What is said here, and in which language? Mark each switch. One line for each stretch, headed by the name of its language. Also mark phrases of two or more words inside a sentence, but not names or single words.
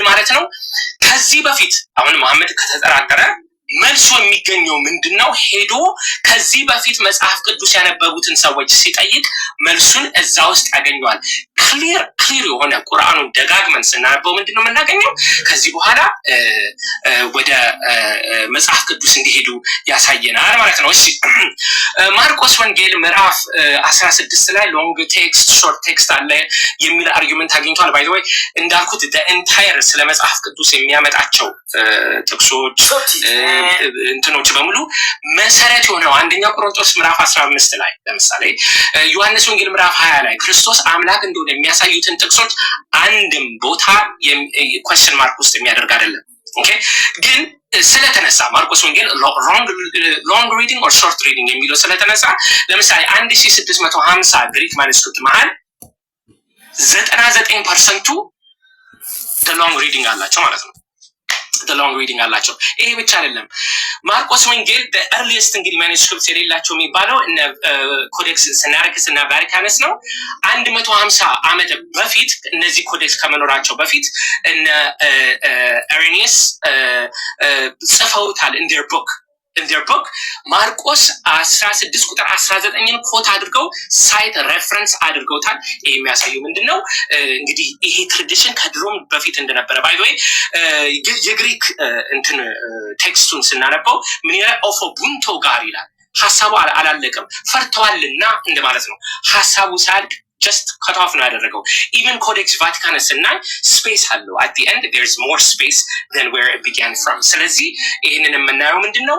Amharic: ማለት ነው ከዚህ በፊት አሁን መሐመድ ከተጠራጠረ መልሱ የሚገኘው ምንድነው ሄዶ ከዚህ በፊት መጽሐፍ ቅዱስ ያነበቡትን ሰዎች ሲጠይቅ መልሱን እዛ ውስጥ ያገኛል ክሊር የሆነ ቁርአኑን ደጋግመን ስናነበው ምንድነው የምናገኘው ከዚህ በኋላ ወደ መጽሐፍ ቅዱስ እንዲሄዱ ያሳየናል ማለት ነው እሺ ማርቆስ ወንጌል ምዕራፍ 16 ላይ
English: long text short text
Amharic: አለ የሚል አርጊመንት አግኝቷል
English: by the way
Amharic: እንዳልኩት
English: the entire
Amharic: ስለ መጽሐፍ ቅዱስ የሚያመጣቸው ጥቅሶች እንትኖች በሙሉ መሰረት የሆነው አንደኛ ቆሮንቶስ ምዕራፍ 15 ላይ ለምሳሌ ዮሐንስ ወንጌል ምዕራፍ 20 ላይ ክርስቶስ አምላክ እንደሆነ የሚያሳዩትን ጥቅሶች አንድም ቦታ
English: question mark
Amharic: ውስጥ የሚያደርግ አይደለም ኦኬ ግን ስለተነሳ ማርቆስ ወንጌል
English: long reading or short reading
Amharic: የሚለው ስለተነሳ ለምሳሌ 1650 ግሪክ ማኑስክሪፕት መሃል 99%
English: the long reading
Amharic: አላቸው ማለት ነው
English: the long reading
Amharic: አላቸው ይሄ ብቻ አይደለም ማርቆስ ወንጌል
English: the earliest
Amharic: እንግዲህ ማኑስክሪፕት የሌላቸው የሚባለው እነ ኮዴክስ ሲናሪክስ እና ቫቲካንስ ነው 150 ዓመት በፊት እነዚህ ኮዴክስ ከመኖራቸው በፊት እነ አሬኒየስ ጽፈውታል
English: in their book
Amharic: ማርቆስ 16 ቁጥር 19ን ኮት አድርገው
English: cite reference
Amharic: አድርገውታል ይሄ የሚያሳየው ምንድነው እንግዲህ ይሄ ትራዲሽን ከድሮም በፊት እንደነበረ
English: by the way
Amharic: የግሪክ እንትን ቴክስቱን ስናነበው ምን ይላል ኦፎ ቡንቶ ጋር ይላል ሐሳቡ አላለቀም ፈርተዋልና እንደማለት ነው ሐሳቡ ሳልቅ
English: just cut off
Amharic: ነው ያደረገው። ኢቨን ኮዴክስ ቫቲካንስ ስናይ ስፔስ አለው።
English: At the end there is more space than where it began from።
Amharic: ስለዚህ ይህንን የምናየው ምንድን ነው?